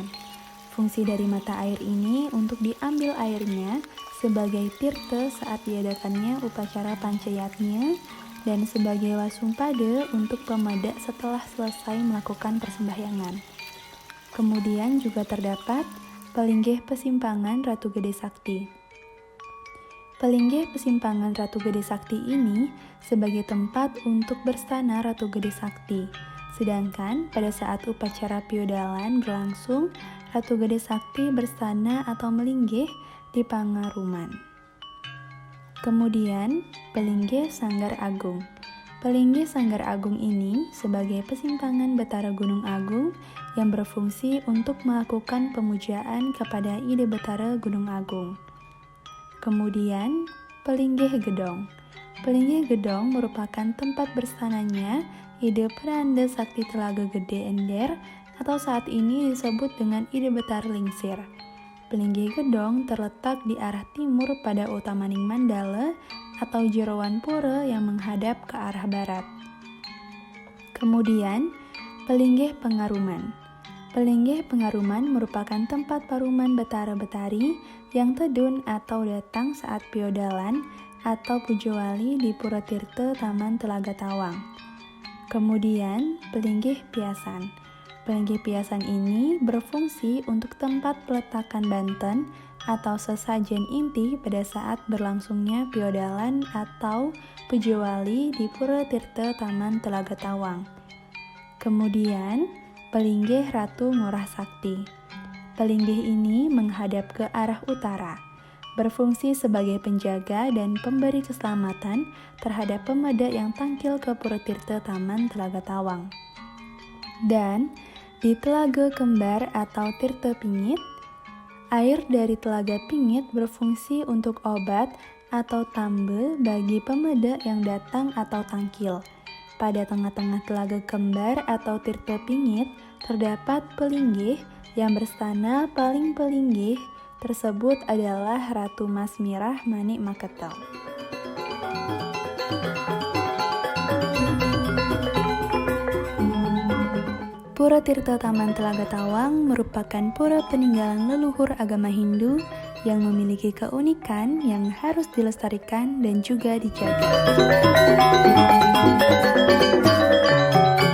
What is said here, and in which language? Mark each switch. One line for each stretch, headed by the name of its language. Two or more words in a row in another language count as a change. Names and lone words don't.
Indonesian: Fungsi dari mata air ini untuk diambil airnya sebagai tirta saat diadakannya upacara pancayatnya dan sebagai wasumpada untuk pemada setelah selesai melakukan persembahyangan. Kemudian juga terdapat Pelinggih Pesimpangan Ratu Gede Sakti. Pelinggih Pesimpangan Ratu Gede Sakti ini sebagai tempat untuk berstana Ratu Gede Sakti. Sedangkan pada saat upacara piodalan berlangsung, Ratu Gede Sakti berstana atau melinggih di Pangaruman. Kemudian, Pelinggih Sanggar Agung. Pelinggih Sanggar Agung ini sebagai Pesimpangan Betara Gunung Agung yang berfungsi untuk melakukan pemujaan kepada Ide Betara Gunung Agung. Kemudian, Pelinggih Gedong. Pelinggih Gedong merupakan tempat berstananya Ide Peranda Sakti Telaga Gede Ender atau saat ini disebut dengan Ide Betara Lingsir. Pelinggih Gedong terletak di arah timur pada Utamaning Mandala atau Jeroan Pura yang menghadap ke arah barat. Kemudian, Pelinggih Pengaruman. Pelinggih Pengaruman merupakan tempat paruman Betara-Betari yang tedun atau datang saat piodalan atau pujawali di Pura Tirta Taman Telaga Tawang. Kemudian, Pelinggih Piasan. Pelinggih Piasan ini berfungsi untuk tempat peletakan banten atau sesajen inti pada saat berlangsungnya piodalan atau pujawali di Pura Tirta Taman Telaga Tawang. Kemudian, Pelinggih Ratu Ngurah Sakti. Pelinggih ini menghadap ke arah utara, berfungsi sebagai penjaga dan pemberi keselamatan terhadap pemada yang tangkil ke Pura Tirta Taman Telaga Tawang. Dan di Telaga Kembar atau Tirta Pingit, air dari Telaga Pingit berfungsi untuk obat atau tambe bagi pemada yang datang atau tangkil. Pada tengah-tengah Telaga Kembar atau Tirta Pingit terdapat pelinggih yang berstana paling pelinggih tersebut adalah Ratu Mas Mirah Manik Maketel. Pura Tirta Taman Telaga Tawang merupakan pura peninggalan leluhur agama Hindu yang memiliki keunikan yang harus dilestarikan dan juga dijaga.